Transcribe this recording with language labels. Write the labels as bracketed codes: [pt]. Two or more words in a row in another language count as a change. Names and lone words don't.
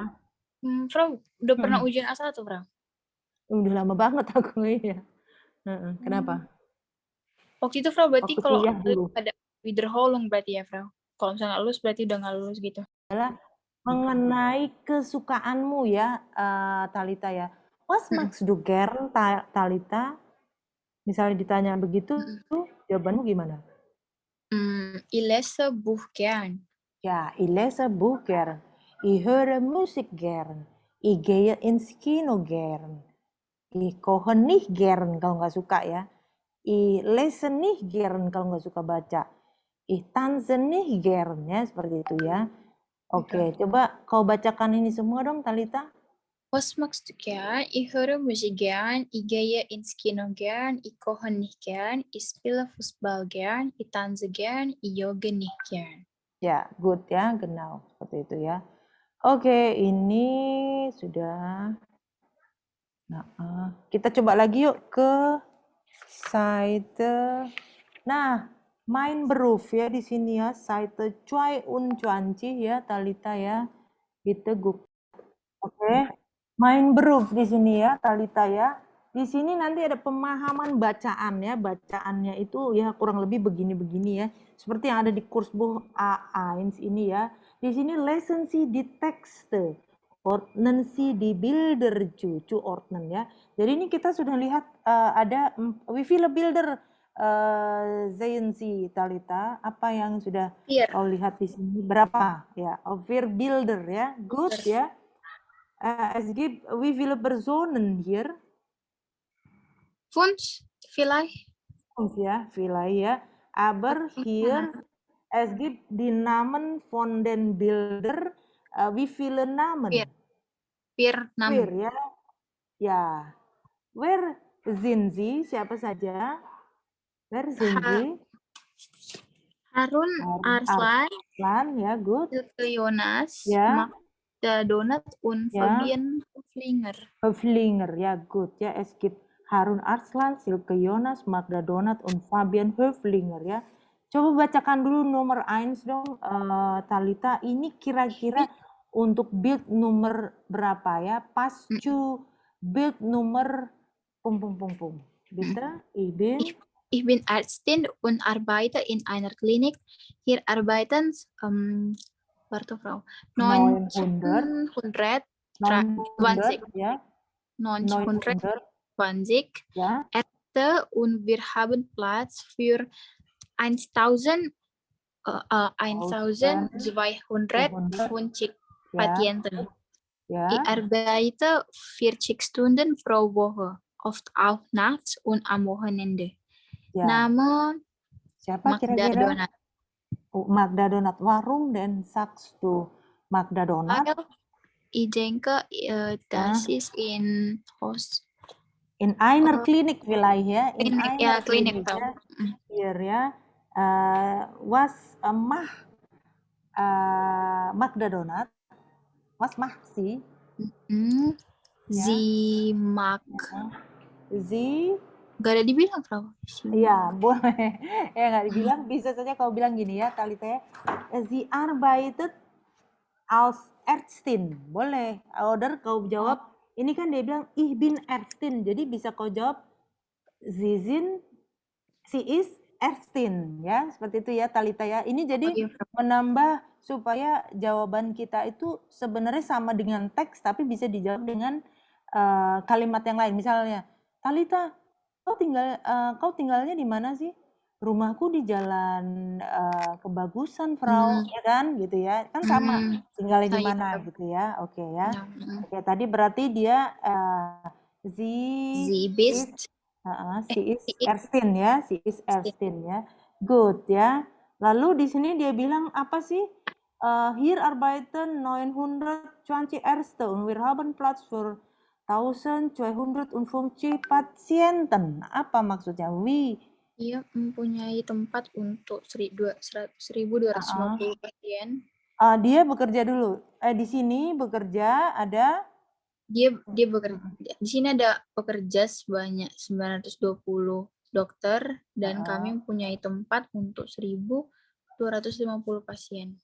[id] dulu, Fra, udah pernah ujian A1, Fra? Udah lama banget aku ya. Kenapa? Waktu itu, Fra, berarti Waktu kalau kuliah dulu. ada Wiederholung berarti ya, Fra? Kalau misalnya nggak lulus, berarti udah nggak lulus gitu. Adalah mengenai kesukaanmu ya, Talita ya. [de] Was magst du gern, Talita? [id] Misalnya ditanya begitu, jawabanmu gimana? [de] Ich lese Buch gern. Ja, ich lese Buch gern. Ich höre Musik gern. Ich gehe ins Kino gern. Ich koche nicht gern [id] kalau nggak suka ya. [de] Ich lese nicht gern [id] kalau nggak suka baca. [de] Ich tanze nicht gern [id] ya, seperti itu ya. Oke, coba kau bacakan ini semua dong, Talita. [de] Was magst du gern? Ich höre Musik gern. Ich gehe ins Kino gern. Ich koche nicht gern. Ich spiele Fußball gern. Ich tanze gern. Ich jogge nicht gern. [id] Ya, good ya, genau. Seperti itu ya. Oke, ini sudah. Nah, kita coba lagi yuk ke Seite. Nah, [de] mein Beruf [id] ya di sini ya, Seite 22 ya, Talita ya. [de] Bitte gut. Oke. Mein Beruf [id] di sini ya, Talita ya. Di sini nanti ada pemahaman bacaan ya. Bacaannya itu ya kurang lebih begini-begini ya. Seperti yang ada di Kursbuch A1 ini ya. Di sini [de] lesen Sie die Texte, ordnen Sie die Bilder zu ordnen ya. [id] Jadi ini kita sudah lihat ada [de] wie viele Bilder sehen Sie, [id] Talita? Apa yang sudah [de] Vier. [id] kau lihat di sini? Berapa? Ya, [de] vier Bilder [id] ya. Good ya. [de] Es gibt wie viele Personen hier? 5 vielleicht. Ja, vielleicht ja. Aber hier, es gibt die Namen von den Bildern. Wie viele Namen? Vier. Vier Vier Namen. [id] ya. Ya. [de] Wer sind Sie? [id] Siapa saja? [de] Wer sind Ha- Sie? Harun Arslan, [id] Arslan, ya, good. Silke Jonas, Ya. [de] Magda Donat, und Ja. Fabian Hoflinger. Höflinger, ja gut. Ja, es gibt Harun Arslan, Silke Jonas, Magda Donat, und Fabian Höflinger ya. [id] Coba bacakan dulu nomor 1 dong, Talita. Ini kira-kira untuk build nomor berapa ya? [de] Pas zu build nomor pum. Bitte, Ich bin Ärztin und arbeite in einer Klinik. Hier arbeiten warte Frau, 900 920 [id] ya. 920 ya. [de] Ärzte und wir haben Platz für 1250 Patienten. Ja. Ich arbeite 40 Stunden pro Woche, oft auch nachts und am Wochenende. Ja. [id] Nama Siapa Magda kira-kira? Donat. Magda Donat. [de] Warum denn sagst du Magda Donat? Weil ich denke, das ist in In einer Klinik vielleicht ya. In Klinik, einer ja, Klinik. ya. Hier ya. Was macht Magda Donat? Was macht sie? Sie mag. Sie [id] Gak ada dibilang, Frau. Ya, boleh. Ya, nggak dibilang. Bisa saja kau bilang gini ya, Talita. [de] Sie arbeitet als Ärztin. [id] Boleh. Oder kau jawab, ini kan dia bilang, [de] ich bin Ärztin. [id] Jadi bisa kau jawab, [de] sie is Ärztin. [id] Ya, seperti itu ya, Talita ya. Ini jadi menambah supaya jawaban kita itu sebenarnya sama dengan teks, tapi bisa dijawab dengan kalimat yang lain. Misalnya, Talita, kau tinggalnya di mana sih? Rumahku di Jalan Kebagusan, Frau, ya kan, gitu ya. Kan sama, tinggalnya di mana gitu ya. Oke ya. Oke, tadi berarti dia [de] Sie bist Ärztin ya, sie is Ärztin ya. [id] Good ya. Lalu di sini dia bilang apa sih? [de] Hier arbeiten 920 Ärzte und wir haben Platz für 1250 Patienten. [id] Apa maksudnya? Ia mempunyai tempat untuk 1.250 pasien. Dia bekerja dulu. Di sini bekerja ada dia bekerja. Di sini ada pekerja sebanyak 920 dokter dan kami mempunyai tempat untuk 1.250 pasien.